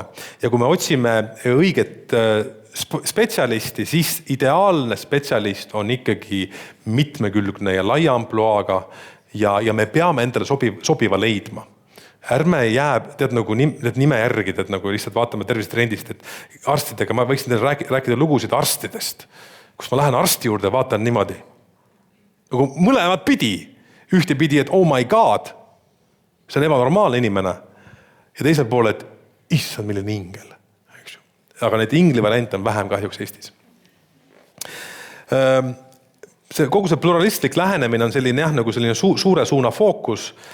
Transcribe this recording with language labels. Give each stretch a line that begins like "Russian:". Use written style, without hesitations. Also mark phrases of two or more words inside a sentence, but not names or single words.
Estonian: Ja kui me otsime õiget spetsialisti, siis ideaalne spetsialist on ikkagi mitmekülgne ja laia ampluaaga ja me peame endale sobiva leidma. Ärme jää, tead nagu nime järgi, tead nagu lihtsalt vaatame tervistrendist, et arstidega, ma võiksin teile rääkida lugusid arstidest, kus ma lähen arsti juurde, vaatan niimoodi. Nagu mõlemad pidi. Ühte pidi, et
English: oh my god,
Estonian: see on ebanormaalne inimene. Ja teiselt pool, et issand, milline ingel. Aga need ingli variant on vähem kahjuks Eestis. Kogu see pluralistlik lähenemine on selline, nagu selline suure suuna fookus.